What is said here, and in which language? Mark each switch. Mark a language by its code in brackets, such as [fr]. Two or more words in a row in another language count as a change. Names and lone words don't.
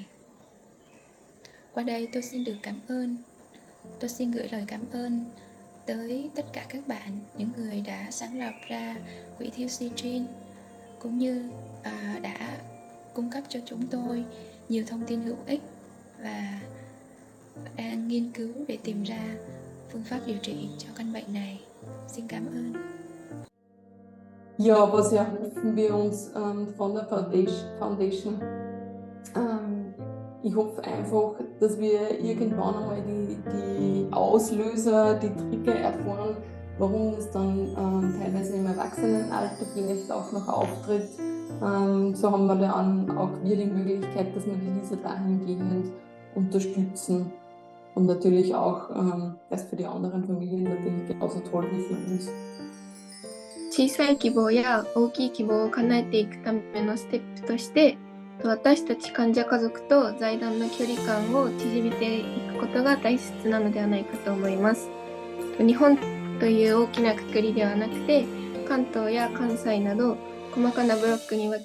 [vi] Qua đây tôi xin gửi lời cảm ơn tới tất cả các bạn, những người đã sáng lập ra quỹ thiếu citrin, cũng như đã cung cấp cho chúng tôi nhiều thông tin hữu ích và đang nghiên cứu để tìm ra phương pháp điều trị cho căn bệnh này. Xin cảm ơn. [de] Ja, was erhoffen wir uns von der Foundation? Ich hoffe einfach, dass wir irgendwann einmal die Auslöser, die Trigger erfahren, warum es dann teilweise im Erwachsenenalter vielleicht auch noch auftritt. So haben wir dann auch die Möglichkeit, dass wir die Lisa dahingehend unterstützen. Und natürlich auch das für die anderen Familien natürlich genauso toll wie für uns. [ja] 小さい希望や大きい希望を叶えていくためのステップとして、私たち患者家族と財団の距離感を縮めていくことが大切なのではないかと思います。日本という大きな括りではなくて、関東や関西など細かなブロックに分け